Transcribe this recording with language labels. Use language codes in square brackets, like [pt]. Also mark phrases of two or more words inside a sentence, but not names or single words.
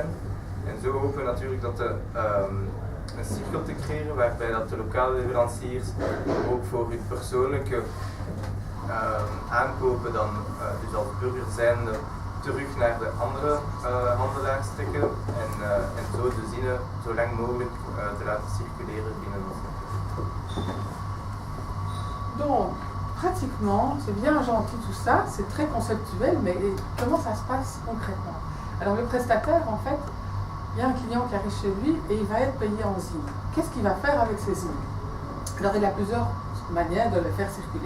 [nl] En zo hopen we natuurlijk dat een cirkel te creëren waarbij dat de lokale leveranciers ook voor hun persoonlijke aankopen dan dus als burger zijnde terug naar de andere handelaars trekken en zo de zinnen zo lang mogelijk te laten circuleren binnen ons. [fr] Donc, pratiquement, c'est bien gentil tout ça, c'est très conceptuel, mais comment ça se passe concrètement? Alors le prestataire, en fait, il y a un client qui arrive chez lui et il va être payé en zine. Qu'est-ce qu'il va faire avec ces zines? Alors il y a plusieurs manières de les faire circuler.